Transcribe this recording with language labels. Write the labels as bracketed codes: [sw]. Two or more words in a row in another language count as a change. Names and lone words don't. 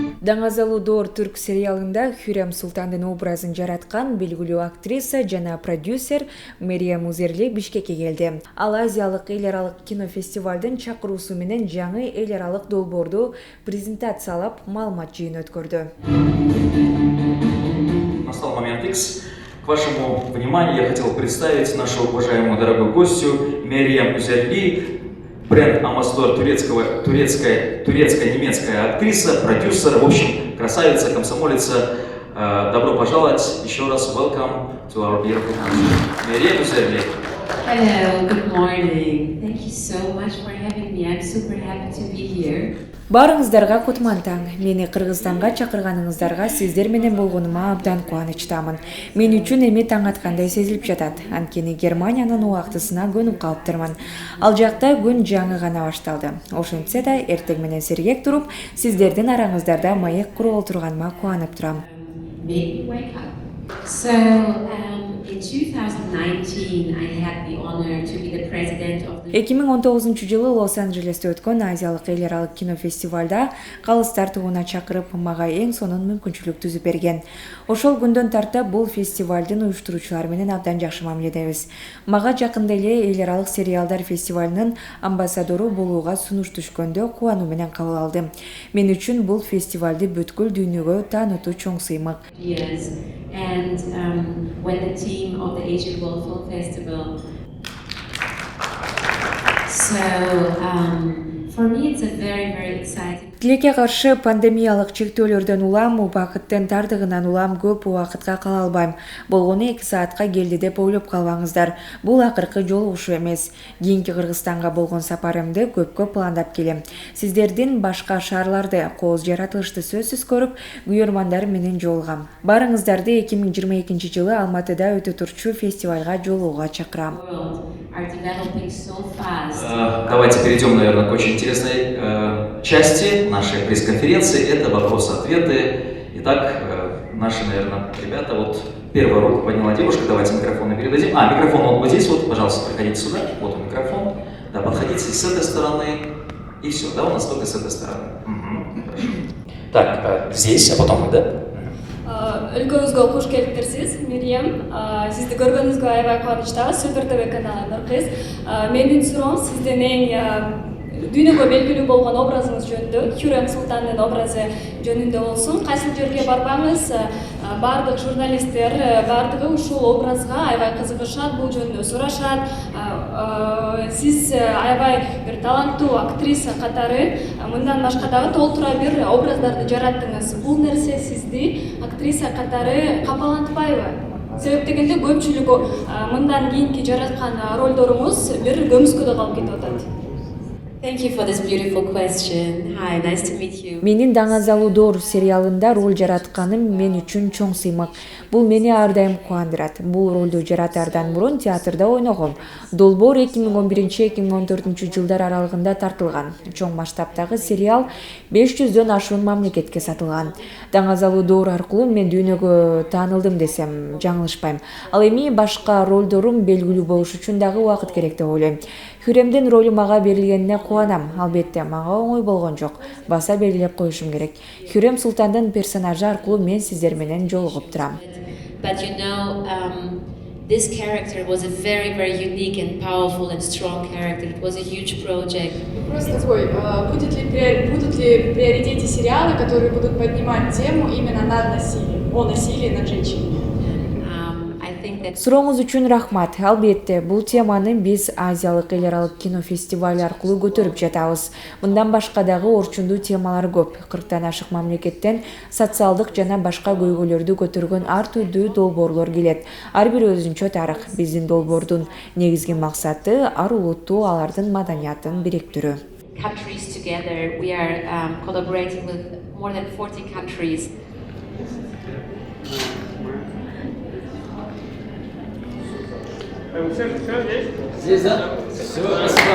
[ky] Даңазалуу Доор түрк сериалында Хүрем Султандын образын жараткан белгилүү актриса жана продюсер Мерием Узерли Бишкекке келди. Ал Азиялык эл аралык кинофестивалдын чакыруусу менен жаңы эл аралык долбоорду презентациялап, маалымат жыйын өткөрдү. [ru] Настал момент X. К вашему вниманию я хотел представить нашу уважаемую дорогую гостью Мерием Узерли, бренд-амбассадор турецкая-немецкая актриса, продюсер, в общем, красавица, комсомолица. Добро пожаловать еще раз. [en] Welcome to our beautiful country. Мерием Узерли. Hello, good morning. Thank you so much for having me. I'm super happy to be here. [ky] Барыңыздарга кутман таң. Мени Кыргызстанга чакырганыңыздарга сиздер менен болгонума абдан кубанычтамын. Мен үчүн эми таң аткандай сезилип жатат. Анткени Германиянын убактысына көнүп калыптырмын. Ал жакта күн жаңы гана башталды. Ошентсе да эртең менен сергек туруп, сиздердин араңыздарда маек куруп отурганыма кубанып турам. [en] Make me wake up. So, in 2019, I had the honor to be the president of the [ky] 2019-жылы Лос-Анджелесте өткөн Азиялык эл аралык кинофестивалда калыстар тугуна чакырып, мага эң сонун мүмкүнчүлүк түзүп берген. Ошол күндөн тарта бул фестивалдын уюштуруучулары менен абдан жакшы мамиледебиз. Мага жакында эле эл аралык сериалдар фестивалынын амбассадору болууга сунуш түшкөндө кубануу менен кабыл алдым. Мен үчүн бул фестивалды бүткүл дүйнөгө таанытуу чоң сыймык. [en] years. And when the team of the Asian World Film Festival. So, for me, it's a very, very exciting. [ky] Тилекке каршы пандемиялык чектөөлөрдөн улам, убакыттын тардыгынан улам көп убакытка кала албайм. Болгону 2 саатка келди деп ойлоп калбаңыздар. Бул акыркы жолугушуу эмес. Кийинки Кыргызстанга болгон сапарымды көпкө пландап келем. Сиздердин башка шаарларды, кооз жаратылышты сөзсүз көрүп, күйөрмандар менен жолугам. Барыңыздарды 2022-жылы Алматыда өтө турчу фестивалга жолууга чакырам. [en] Are developing so fast. [ru] Давайте перейдем, наверное, к очень интересной части нашей пресс-конференции. Это вопросы-ответы. Итак, наши, наверное, ребята, вот первую руку подняла девушка. Давайте микрофоны передадим. Микрофон вот здесь вот, пожалуйста, приходите сюда. Вот он микрофон. Да, подходите с этой стороны. И все, да, у нас только с этой стороны. Хорошо. Так, здесь, а потом мы, да? [ky] Өлкөбүзгө куш келиптирсиз, Мерием. Сизди көргөнүбүзгө аябай кубанычтабыз. Сүлдүр ТВ каналы Нуркыз. Менин суроом сиздин эң дүйнөгө белгилүү болгон образыңыз жөнүндө, Хүрем Султандын образы жөнүндө болсун. Кайсыл жерге барбаңыз, бардык журналисттер, бардыгы ушул образга аябай кызыгышат, бул жөнүндө сурашат. Сиз аябай бир таланттуу актриса катары мындан башка дагы толтура бир образдарды жараттыңыз. Бул нерсе сизди актриса катары капалантпайбы? Себеп дегенде көпчүлүк мындан кийинки жараткан ролдоруңуз бир көмүскөдө калып кетип атат. [en] Thank you for this beautiful question. Hi, nice to meet you. [ky] Менин Даңазалуу Доор сериалында роль жаратканым мен үчүн чоң сыймык. Бул мени ар дайым кубандырат. Бул ролду жаратардан мурун театрда ойногом. Долбоор 2011-2014 жылдар аралыгында тартылган. Чоң масштабтагы сериал 500дөн ашуун мамлекетке сатылган. Даңазалуу Доор аркылуу мен дүйнөгө таанылдым десем жаңылышпайм. Ал эми башка ролдорум белгилүү болуш үчүн дагы убакыт керек деп ойлойм. Хүремдин ролу мага берилгенине кубанам. Албетте, мага оңой болгон жок. Баса белгилеп коюшум керек. Хүрем Султандын персонажы аркылуу мен сиздер менен жолугуп турам. [en] But you know, this character was a very, very unique and powerful and strong character. It was a huge project. [ru] Вопрос такой, будут ли в приоритете сериалы, которые будут поднимать тему именно о насилии над женщинами? [ky] Сурооңуз үчүн рахмат. Албетте, бул теманы биз Азиялык эл аралык кинофестивали аркылуу көтөрүп жатабыз. Мындан башка дагы орчундуу темалар көп. 40тан ашык мамлекеттен социалдык жана башка көйгөйлөрдү көтөргөн ар түрдүү долбоорлор келет. Ар бир өзүнчө тарых. Биздин долбоордун негизги максаты ар улуттуу алардын маданиятын бириктирүү. [en] Countries together, we are collaborating with more than 40 countries. [ru] Здесь, да? Все,